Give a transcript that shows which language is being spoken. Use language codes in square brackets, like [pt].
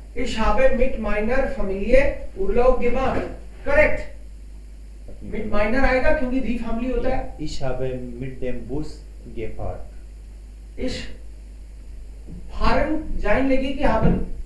[de] Ich habe mit meiner Familie Urlaub gemacht, correct। [hi] mit meiner आएगा क्योंकि दी family होता है। [de] Ich habe mit dem Bus gefahren। [hi] ich fahren जाइन लगी कि haben?